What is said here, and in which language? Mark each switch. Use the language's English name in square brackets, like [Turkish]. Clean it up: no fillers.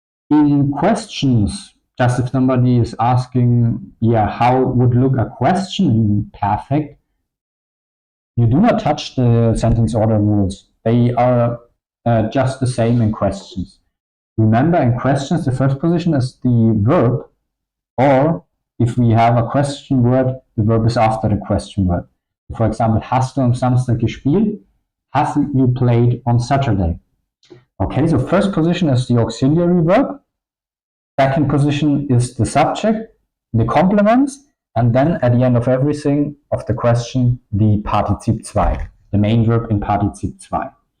[English] In questions, just if somebody is asking, yeah, how would look a question in Perfekt, you do not touch the sentence order rules. They are just the same in questions. Remember, in questions, the first position is the verb, or if we have a question word, the verb is after the question word. For example, [German] hast du am Samstag gespielt? [English] Hast you played on Saturday? Okay, so first position is the auxiliary verb. Second position is the subject, the complements, and then at the end of everything of the question, the participle 2, the main verb in participle 2.